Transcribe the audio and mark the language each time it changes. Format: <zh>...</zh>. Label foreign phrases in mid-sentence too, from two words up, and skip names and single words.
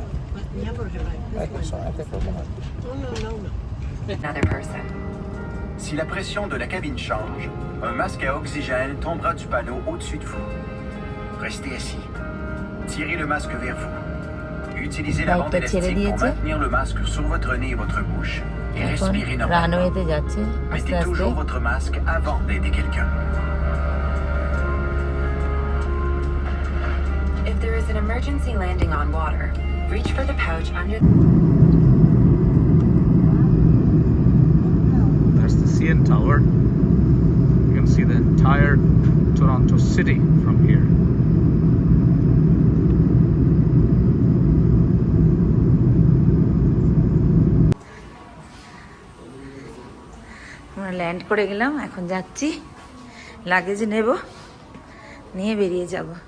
<en>Another person.</en> <fr>Si la pression de la cabine change, un masque à oxygène tombera du panneau au-dessus de vous. Restez assis. Tirez le masque vers vous. Utilisez la bande élastique pour maintenir le masque sur votre nez et votre bouche et respirez normalement.</fr> <bn>রানওয়েতে যাচ্ছে আস্তে</bn> <fr>Mettez</fr> <bn>আস্তে।</bn> <fr>toujours votre masque avant d'aider quelqu'un.</fr> <en>If there is an emergency landing on water, reach for the pouch under That's the CN Tower. You can see the entire Toronto city from here.</en> <bn>আমরা ল্যান্ড করে গেলাম, এখন যাচ্ছি লাগেজ নেব, নিয়ে বেরিয়ে যাব।</bn>